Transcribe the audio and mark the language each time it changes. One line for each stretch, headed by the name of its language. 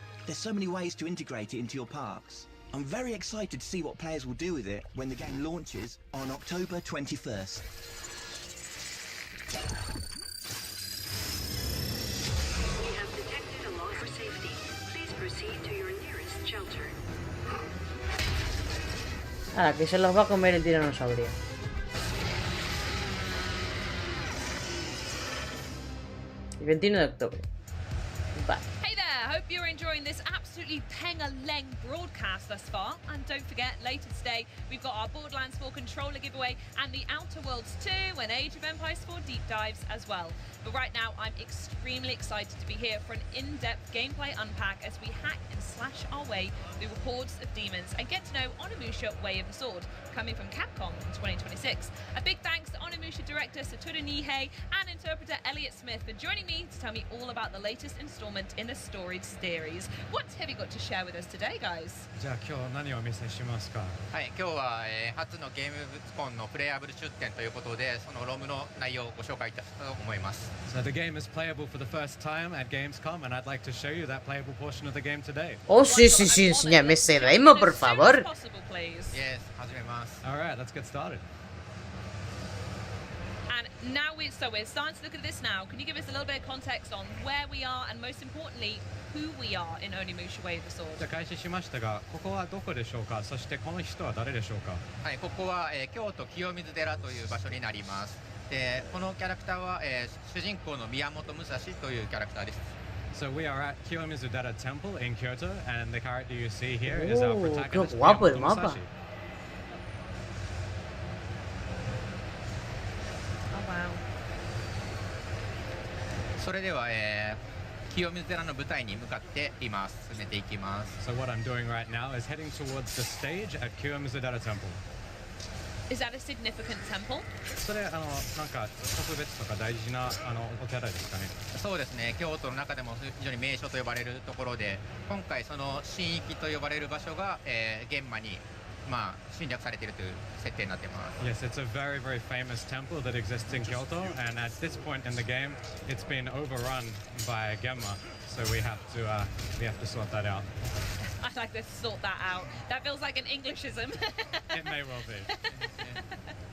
English: There's so many ways to integrate it into your parks. I'm very excited to see what players will do with it when the game launches on October 21st. We have detected a law for safety. Please proceed to your nearest shelter.
Spanish: Ahora, que se los va a comer el tiranosaurio. El 21 de octubre. Vale.
English: Hey there, hope you're enjoying this absolutely peng-a-leng broadcast thus far. And don't forget, later today, we've got our Borderlands 4 controller giveaway and the Outer Worlds 2 and Age of Empires 4 deep dives as well. But right now, I'm extremely excited to be here for an in-depth gameplay unpack as we hack and slash our way through hordes of demons and get to know Onimusha Way of the Sword, coming from Capcom in 2026. A big thanks to Onimusha director Satoru Nihei and interpreter Elliot Smith for joining me to tell me all about the latest installment in the storied series. What have you got to share with us today, guys?
Japanese: じゃあ今日何をお見せしますか。はい、今日は、初のゲームコンのプレイアブル出展ということで、そのロムの内容をご紹介いたしたと思います。
English: So the game is playable for the first time at Gamescom, and I'd like to show you that playable portion of the game today.
Spanish: Oh, sí, sí, sí, enséñame ese demo, por favor.
English: Yes,
Japanese: 始めます。
English: All right, let's get started. And now we're starting to look at this now. Can you give us a little bit of context on where we are and most importantly, who we are in Onimusha Way of the Sword?
Japanese: じゃあ開始しましたが、ここはどこでしょうか。そしてこの人は誰でしょうか。はい、ここは、京都清水寺という場所になります。で、このキャラクターは、主人公の宮本武蔵というキャラクターです。
English: So we are at Kiyomizu-dera Temple in Kyoto, and the character you see here is our protagonist,
Spanish: qué guapo el
English: Miyamoto
Spanish: mapa.
English: Musashi. Oh, wow.
Japanese: それでは、清水寺の舞台に向かって今進めていきます。
English: So what I'm doing right now is heading towards the stage at Kiyomizu-dera Temple. Is that a significant temple?
Japanese: それなんか特別とか大事なお寺ですかね。そうですね。京都の中でも非常に名所と呼ばれるところで、今回その神域と呼ばれる場所が、現場に侵略されているという設定になっています。
English: Yes, it's a very, very famous temple that exists in Kyoto, and at this point in the game, it's been overrun by Genma, so we have to sort that out. I'd like to sort that out. That feels like an Englishism. It may well be.